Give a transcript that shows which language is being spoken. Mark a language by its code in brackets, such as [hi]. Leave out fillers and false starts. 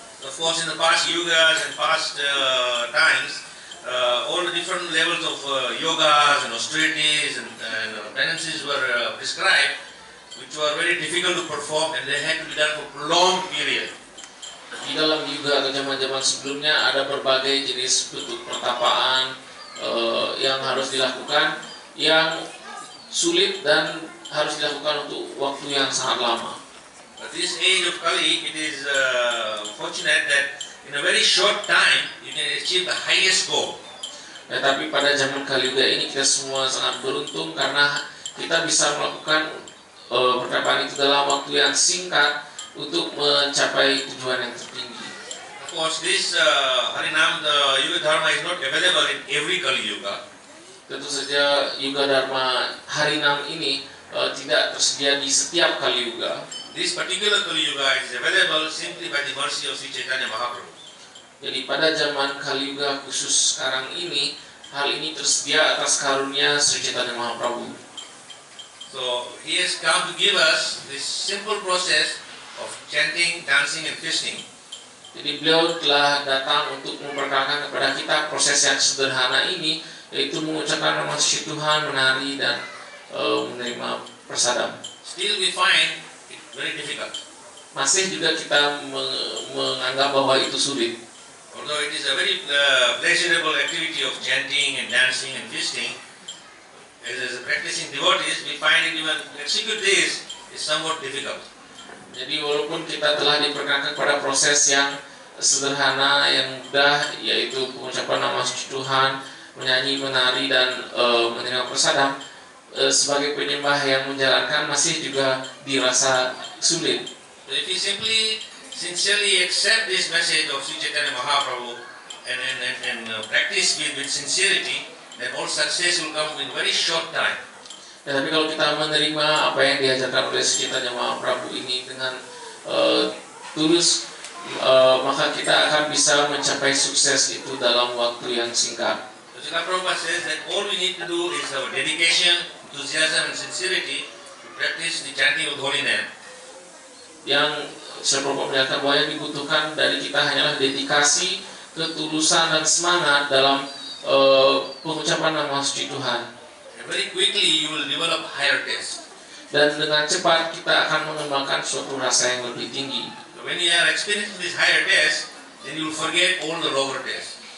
[en] Of course, in the past yugas and past times, all the different levels of yogas and austerities and penances were prescribed, which were very difficult to perform, and they had to be done for prolonged period. [id] Di dalam yuga atau zaman-zaman sebelumnya ada berbagai jenis bentuk pertapaan yang harus dilakukan, yang sulit dan harus dilakukan untuk waktu yang sangat lama. [en] But this age of Kali, it is fortunate that in a very short time you can achieve the highest goal. [id] Nah, tapi pada zaman Kali Yuga ini kita semua sangat beruntung karena kita bisa melakukan pertapaan itu dalam waktu yang singkat untuk mencapai tujuan yang tertinggi. [en] Of course, this Harinam, the Yuga Dharma is not available in every Kali Yuga. [id] Tentu saja Yuga Dharma Harinam ini tidak tersedia di setiap Kali Yuga. [en] This particular Kali Yuga is available simply by the mercy of Sri Chaitanya Mahaprabhu. [id] Jadi pada zaman Kali Yuga khusus sekarang ini, hal ini tersedia atas karunia Sri Chaitanya Mahaprabhu. [en] So he has come to give us this simple process of chanting, dancing and feasting. [id] Jadi beliau telah datang untuk memperkenalkan kepada kita proses yang sederhana ini, yaitu mengucapkan nama suci Tuhan, menari dan menerima prasadam. [en] Still we find it very difficult. [id] Masih juga kita menganggap bahwa itu sulit. [en] Although it is a very pleasurable activity of chanting and dancing and feasting, as a practicing devotees, we find it even execute this is somewhat difficult. [id] Jadi walaupun kita telah diperkenalkan pada proses yang sederhana, yang mudah, yaitu pengucapan nama suci Tuhan, menyanyi, menari dan menerima prasadam, sebagai penyembah yang menjalankan masih juga dirasa sulit. [en] So if you simply sincerely accept this message of Sri Chaitanya Mahaprabhu and practice with sincerity, then all success will come in very short time. [id] Ya, tapi kalau kita menerima apa yang diajarkan oleh Sri Chaitanya Mahaprabhu ini dengan tulus, maka kita akan bisa mencapai sukses itu dalam waktu yang singkat. [en] So Srila Prabhupada says that all we need to do is our dedication, enthusiasm and sincerity to practice the chanting of the holy name. [id] Yang Srila Prabhupada menyatakan bahwa yang dibutuhkan dari kita hanyalah dedikasi, ketulusan dan semangat dalam pengucapan nama suci Tuhan. [en] Very quickly you will develop higher taste. [id] Dan dengan cepat kita akan mengembangkan suatu rasa yang lebih tinggi. [en] So when you are experiencing this higher taste, then you will forget all the lower taste.